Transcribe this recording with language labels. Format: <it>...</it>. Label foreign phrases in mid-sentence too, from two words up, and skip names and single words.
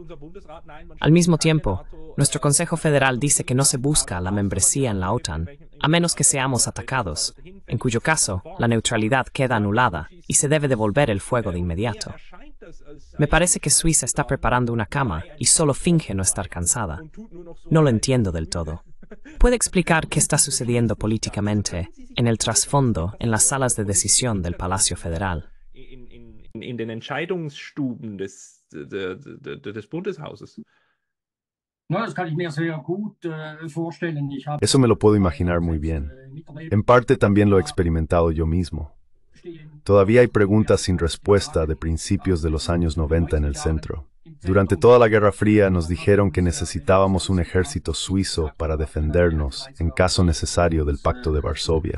<es>Al mismo tiempo, nuestro Consejo Federal dice que no se busca la membresía en la OTAN, a menos que seamos atacados, en cuyo caso la neutralidad queda anulada y se debe devolver el fuego de inmediato. Me parece que Suiza está preparando una cama y solo finge no estar cansada. No lo entiendo del todo. ¿Puede explicar qué está sucediendo políticamente en el trasfondo, en las salas de decisión del Palacio Federal?</es> <de>In den Entscheidungsstuben des Bundeshauses. No, das kann ich mir sehr gut vorstellen.</de> <es>Eso me lo puedo imaginar muy bien. En parte también lo he experimentado yo mismo. Todavía hay preguntas sin respuesta de principios de los años 90 en el centro. Durante toda la Guerra Fría nos dijeron que necesitábamos un ejército suizo para defendernos en caso necesario del Pacto de Varsovia.</es>